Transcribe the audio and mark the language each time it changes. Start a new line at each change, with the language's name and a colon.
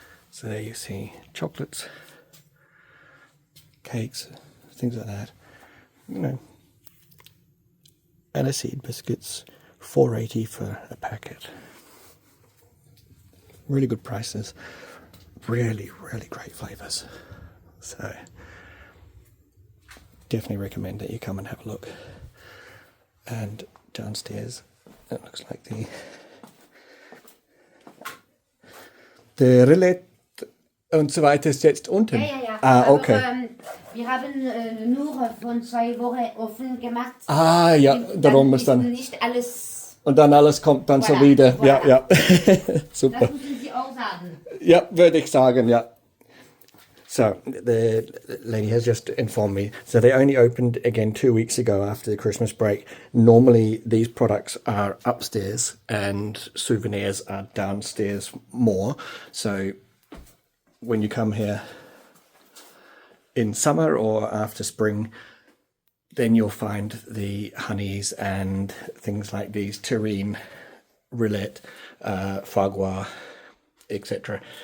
English: So there you see chocolates, cakes, things like that, you know, aniseed biscuits, $4.80 for a packet. Really good prices, really great flavours. So definitely recommend that you come and have a look. And downstairs it looks like
German: der Roulette und so weiter ist jetzt unten. Ja. Ah, okay. Aber, wir haben nur von 2 Wochen offen gemacht. Ah, ja, darum ist dann nicht alles. Und dann alles kommt dann so wieder. Voilà. Ja. Super. Das müssen Sie auch sagen. Ja, würde ich sagen, ja.
English: So, the lady has just informed me. So they only opened again 2 weeks ago after the Christmas break. Normally, these products are upstairs and souvenirs are downstairs more. So when you come here in summer or after spring, then you'll find the honeys and things like these, terrine, roulette, foie gras, etc.